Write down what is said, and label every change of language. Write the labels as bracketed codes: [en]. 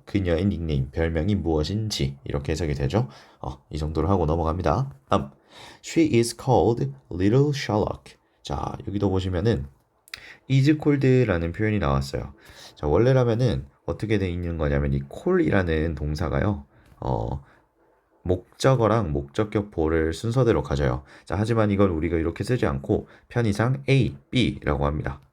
[ko] 그녀의 닉네임, 별명이 무엇인지 이렇게 해석이 되죠. 이 정도로 하고 넘어갑니다. 다음, [en] she is called Little Sherlock. [ko] 자, 여기도 보시면은 is called라는 표현이 나왔어요. 자, 원래라면은 어떻게 돼 있는 거냐면 이 call이라는 동사가요. 목적어랑 목적격 보를 순서대로 가져요. 자, 하지만 이건 우리가 이렇게 쓰지 않고 편의상 A, B라고 합니다.